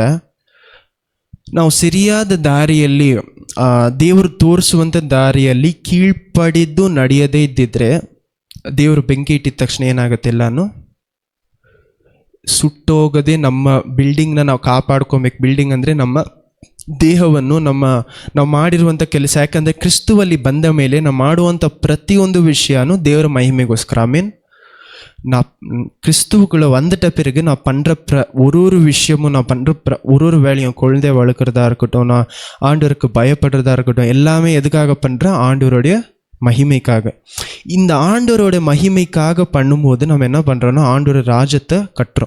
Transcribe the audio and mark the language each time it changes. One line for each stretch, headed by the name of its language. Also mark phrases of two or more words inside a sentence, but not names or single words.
Kannada: ನಾವು ಸರಿಯಾದ ದಾರಿಯಲ್ಲಿ, ದೇವರು ತೋರಿಸುವಂಥ ದಾರಿಯಲ್ಲಿ ಕೀಳ್ಪಡಿದ್ದು ನಡೆಯದೇ ಇದ್ದಿದ್ರೆ, ದೇವರು ಬೆಂಕಿ ಇಟ್ಟಿದ ತಕ್ಷಣ ಏನಾಗುತ್ತೆ? ಎಲ್ಲಾನು ಸುಟ್ಟೋಗದೆ ನಮ್ಮ ಬಿಲ್ಡಿಂಗ್ನ ನಾವು ಕಾಪಾಡ್ಕೊಬೇಕು. ಬಿಲ್ಡಿಂಗ್ ಅಂದರೆ ನಮ್ಮ ದೇಹವನ್ನು, ನಾವು ಮಾಡಿರುವಂಥ ಕೆಲಸ. ಯಾಕಂದರೆ ಕ್ರಿಸ್ತುವಲ್ಲಿ ಬಂದ ಮೇಲೆ ನಾವು ಮಾಡುವಂಥ ಪ್ರತಿಯೊಂದು ವಿಷಯನೂ ದೇವರ ಮಹಿಮೆಗೋಸ್ಕರ. ಆಮೇನ್.
Tamil: கிறிஸ்துவுக்குள்ளே வந்துட்ட பிறகு நான் பண்ணுற ஒரு விஷயமும் நான் பண்ணுற ஒரு வேலையும், குழந்தைய வளர்க்குறதா இருக்கட்டும், நான் ஆண்டவருக்கு பயப்படுறதா இருக்கட்டும், எல்லாமே எதுக்காக பண்ணுறேன்? ஆண்டவருடைய மகிமைக்காக. இந்த ஆண்டவருடைய மகிமைக்காக பண்ணும்போது நம்ம என்ன பண்ணுறோன்னா, ஆண்டவர் ராஜ்யத்தை கட்டுறோம்.